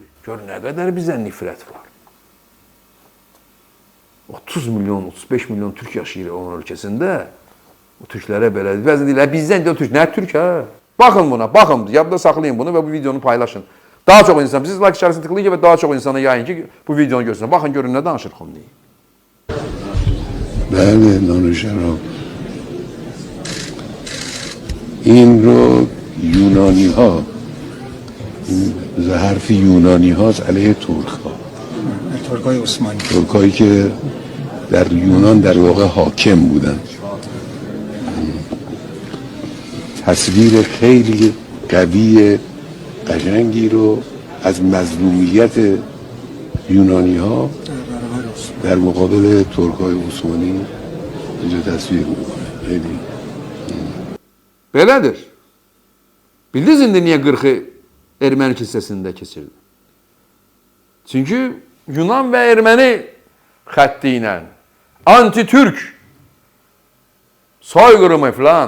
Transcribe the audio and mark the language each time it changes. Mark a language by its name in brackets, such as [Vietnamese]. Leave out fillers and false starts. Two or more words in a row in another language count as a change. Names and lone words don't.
[Azerbaijani] Gör nə qədər bizə nifrət var. 30 milyon, 35 milyon Türk yaşayır onun ölkəsində. O Türklərə belə bəzən deyirlər, bizdən də Türk, nə Türk hə? Baxın buna, baxın, yadda saxlayın bunu və bu videonu paylaşın. Daha çox insan, siz like işarəsini tıklayın və daha çox insana yayın ki, bu videonu görsün. Baxın, görün nə danışır Xomeyni. [Persian] بله دانشجو این رو یونانی ها حرف یونانی هاست علیه ترک ها ترک های عثمانی ترک هایی که در یونان در واقع حاکم بودن تصویر خیلی قوی قشنگی رو از مظلومیت یونانی ها در مقابل ترک های عثمانی اینجا تصویر میکنه خیلی [Azerbaijani] Belədir. Bildiniz indi niyə 40'ı erməni kilsəsində keçirdi? Çünki Yunan və erməni xətti ilə anti-Türk soyqırımı filan.